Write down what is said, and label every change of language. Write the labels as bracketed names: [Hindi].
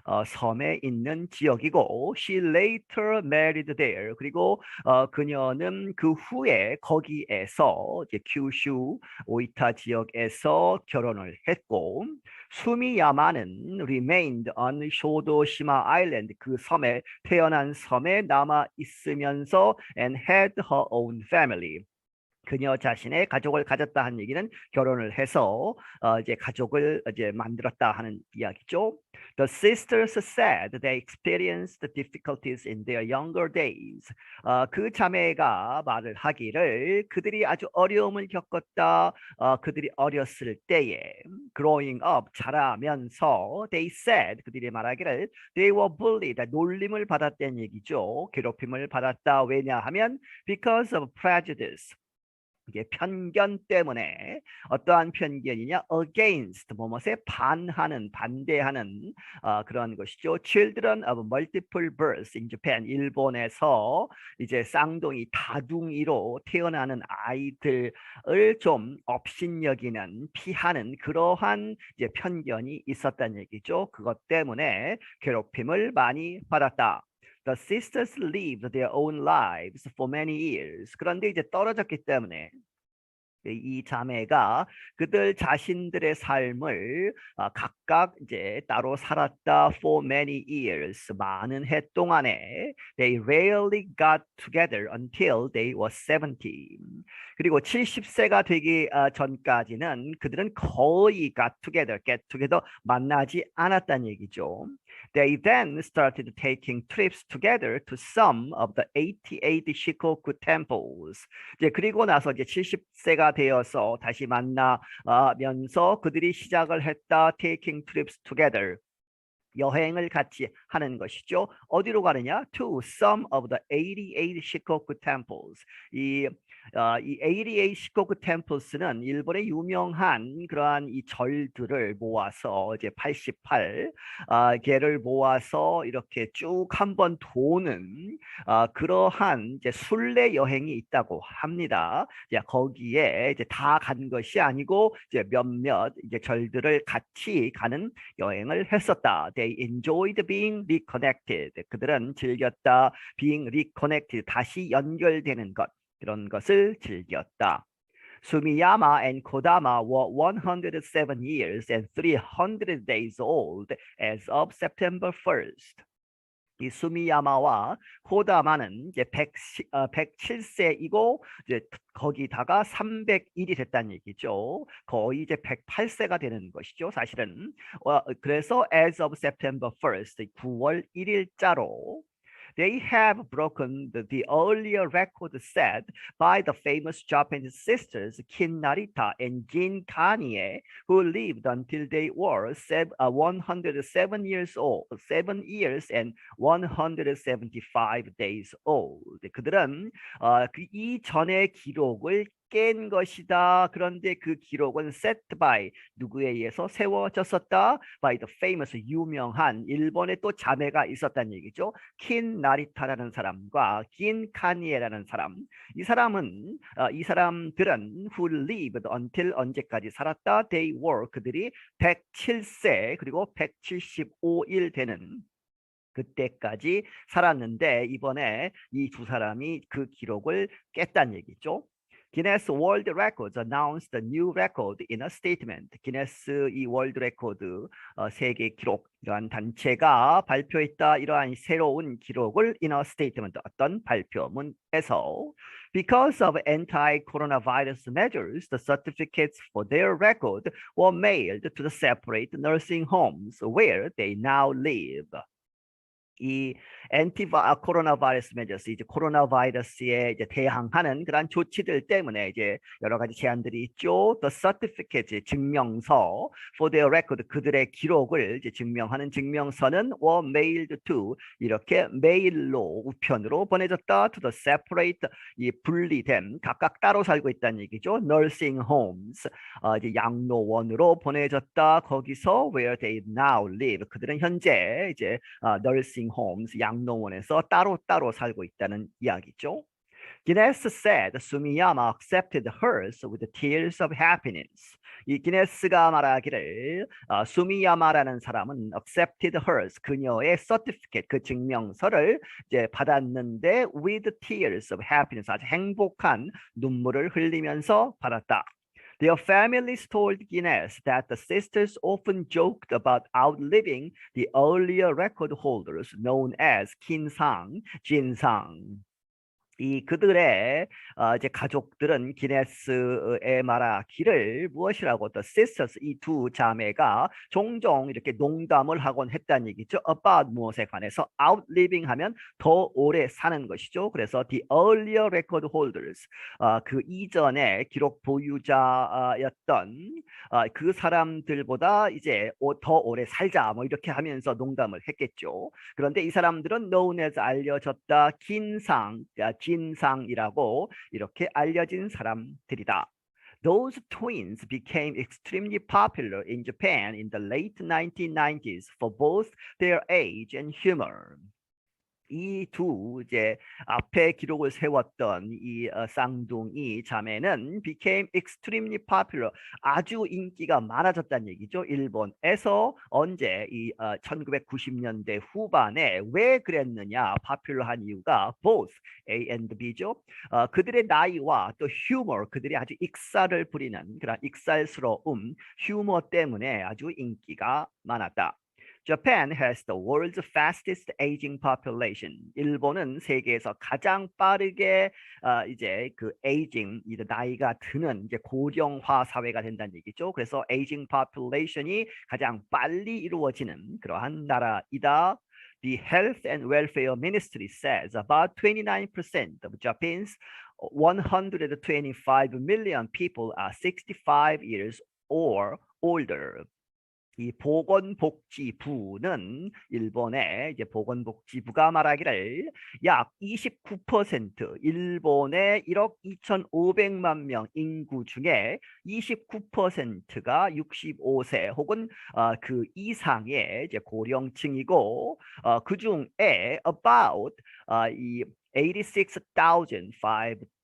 [Korean] 섬에 있는 지역이고 [English] she later married there [Korean] 그리고 그녀는 그 후에 거기에서 이제 큐슈 오이타 지역에서 결혼을 했고 수미야마는 [English] remained on [Korean] 쇼도시마 아일랜드 그 섬에 태어난 섬에 남아 있으면서 [English] and had her own family [Korean] 그녀 자신의 가족을 가졌다 하는 얘기는 결혼을 해서 이제 가족을 이제 만들었다 하는 이야기죠. [English] The sisters said they experienced difficulties in their younger days. [Korean] 그 자매가 말을 하기를 그들이 아주 어려움을 겪었다. 그들이 어렸을 때에 [English] growing up [Korean] 자라면서 [English] they said [Korean] 그들이 말하기를 [English] they were bullied [Korean] 놀림을 받았다는 얘기죠. 괴롭힘을 받았다. 왜냐하면 [English] because of prejudice. [Korean] 이게 편견 때문에 어떠한 편견이냐 against 뭐뭐에 반하는 반대하는 그런 것이죠. [English] Children of multiple births in Japan [Korean] 일본에서 이제 쌍둥이 다둥이로 태어나는 아이들을 좀 업신여기는 피하는 그러한 이제 편견이 있었다는 얘기죠. 그것 때문에 괴롭힘을 많이 받았다. [English] The sisters lived their own lives for many years. [Korean] 그런데 이제 떨어졌기 때문에 이 자매가 그들 자신들의 삶을 각각 이제 따로 살았다 [English] for many years. [Korean] 많은 해 동안에 [English] they rarely got together until they were 70. [Korean] 그리고 70세가 되기 전까지는 그들은 거의 [English] get together [Korean] 만나지 않았다는 얘기죠. [English] They then started taking trips together to some of the 88 Shikoku temples. [Korean] 이제 그리고 나서 이제 70세가 되어서 다시 만나면서 그들이 시작을 했다. [English] Taking trips together. [Korean] 여행을 같이 하는 것이죠. 어디로 가느냐? [English] To some of the 88 Shikoku temples. [Korean] 이 88 Shikoku temples는 일본의 유명한 그러한 이 절들을 모아서 이제 88 개를 모아서 이렇게 쭉 한번 도는 그러한 이제 순례 여행이 있다고 합니다. 이제 거기에 이제 다 간 것이 아니고 이제 몇몇 이제 절들을 같이 가는 여행을 했었다. [English] They enjoyed being reconnected. [Korean] 그들은 즐겼다. [English] being reconnected. [Korean] 다시 연결되는 것. 그런 것을 즐겼다. [English] Sumiyama and Kodama were 107 years and 300 days old as of September 1st. [Korean] 이 수미야마와 코다마는 이제 107세이고 이제 거기다가 301이 됐다는 얘기죠. 거의 이제 108세가 되는 것이죠. 사실은. 그래서 [English] as of September 1st, [Korean] 9월 1일자로 [English] They have broken the earlier record set by the famous Japanese sisters Kin Narita and Jin Kanye, who lived until they were 107 years old, 7 years and 175 days old. [Korean] 그들은 이 전의 기록을 깬 것이다. 그런데 그 기록은 [English] set by [Korean] 누구에 의해서 세워졌었다. [English] by the famous [Korean] 유명한 일본의 또 자매가 있었다는 얘기죠. 킨 나리타라는 사람과 긴 카니에라는 사람. 이 사람들은 [English] who lived until [Korean] 언제까지 살았다. [English] they were [Korean] 그들이 107세 그리고 175일 되는 그때까지 살았는데 이번에 이 두 사람이 그 기록을 깼다는 얘기죠. [English] Guinness World Records announced a new record in a statement. [Korean] 기네스 이 월드 레코드 세계 기록 이러한 단체가 발표했다. 이러한 새로운 기록을 [English] in a statement [Korean] 어떤 발표문에서 [English] Because of anti-coronavirus measures, the certificates for their record were mailed to the separate nursing homes where they now live. [Korean] 이 코로나 바이러스 메저스 이제 코로나 바이러스에 이제 대항하는 그런 조치들 때문에 이제 여러 가지 제한들이 있죠. [English] The certificate [Korean] 증명서 [English] for their record [Korean] 그들의 기록을 이제 증명하는 증명서는 [English] were mailed to [Korean] 이렇게 메일로 우편으로 보내졌다. [English] To the separate [Korean] 이 분리된 각각 따로 살고 있다는 얘기죠. [English] Nursing homes [Korean] 이제 양로원으로 보내졌다. 거기서 [English] where they now live [Korean] 그들은 현재 이제 [English] nursing homes [Korean] 양로원에서 따로 살고 있다는 이야기죠. [English] Guinness said Sumiyama accepted hers with tears of happiness. [Korean] 이 기네스가 말하기를 수미야마라는 사람은 [English] accepted hers [Korean] 그녀의 certificate 그 증명서를 이제 받았는데 [English] with tears of happiness [Korean] 아주 행복한 눈물을 흘리면서 받았다. [English] Their families told Guinness that the sisters often joked about outliving the earlier record holders known as Kinsang, Jinsang. [Korean] 그들의 이제 가족들은 기네스에 말하기를 무엇이라고 또 sisters 이 두 자매가 종종 이렇게 농담을 하곤 했다는 얘기죠. about 무엇에 관해서 outliving 하면 더 오래 사는 것이죠. 그래서 [English] the earlier record holders [Korean] 그 이전에 기록 보유자였던 그 사람들보다 이제 더 오래 살자 뭐 이렇게 하면서 농담을 했겠죠. 그런데 이 사람들은 [English] known as [Korean] 알려졌다 진상이라고 이렇게 알려진 사람들이다. [English] Those twins became extremely popular in Japan in the late 1990s for both their age and humor. [Korean] 이 두 이제 앞에 기록을 세웠던 이 쌍둥이 자매는 [English] became extremely popular [Korean] 아주 인기가 많아졌다는 얘기죠. 일본에서 언제 이 1990년대 후반에 왜 그랬느냐 popular한 이유가 [English] both A and B [Korean] 죠. 그들의 나이와 또 humor 그들이 아주 익살을 부리는 그런 익살스러움 휴머 때문에 아주 인기가 많았다. [English] Japan has the world's fastest aging population. [Korean] 일본은 세계에서 가장 빠르게 이제 그 aging, 이제 나이가 드는 이제 고령화 사회가 된다는 얘기죠. 그래서 [English] aging population [Korean] 이 가장 빨리 이루어지는 그러한 나라이다. [English] The Health and Welfare Ministry says about 29% of Japan's 125 million people are 65 years or older. [Korean] 이 보건복지부는 일본의 이제 보건복지부가 말하기를 약 29% 일본의 1억 2,500만 명 인구 중에 29%가 65세 혹은 그 이상의 이제 고령층이고 그 중에 about 이 86,510